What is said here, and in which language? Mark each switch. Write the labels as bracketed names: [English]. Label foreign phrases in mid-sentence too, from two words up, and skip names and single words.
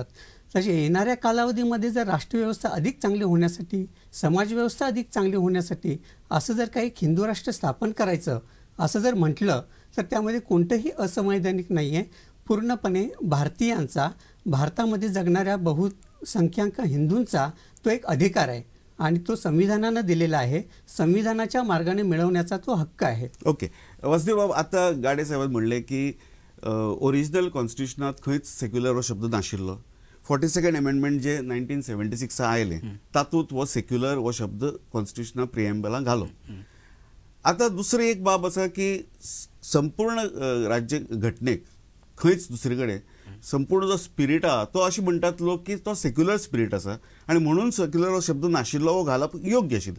[Marathi] तसे येणाऱ्या कालावधीमध्ये जर राष्ट्रव्यवस्था अधिक चांगली होण्यासाठी, समाजव्यवस्था अधिक चांगली होण्यासाठी असं जर काही हिंदू राष्ट्र स्थापन करायचं असं जर म्हटलं तर त्यामध्ये कोणतंही असंवैधानिक नाही आहे. पूर्णपणे भारतीयांचा, भारतामध्ये जगणाऱ्या बहुसंख्याक हिंदूंचा तो एक अधिकार आहे आणि तो संविधानानं दिलेला आहे. संविधानाच्या मार्गाने मिळवण्याचा तो हक्क आहे. [Konkani] ओके वासुदेव बाब, आता गाडे साहेबान म्हणले की [English] original constitution [Konkani] खंयच सेक्युलर हो शब्द नाशिल्लो. [English] 42nd amendment [Konkani] जे 1976 आयले तातूंत हो सेक्युलर हो शब्द [English] constitution preamble [Konkani] घालो. आता दुसरी एक बाब आसा की संपूर्ण राज्य घटनेक खंयच दुसरे कडेन संपूर्ण जो स्पिरीट आहा तो अशें म्हणटात लोक की तो [English] secular spirit [Konkani] आसा आनी म्हणून सेक्युलर हो शब्द नाशिल्लो हो घालप योग्य आशिल्लें.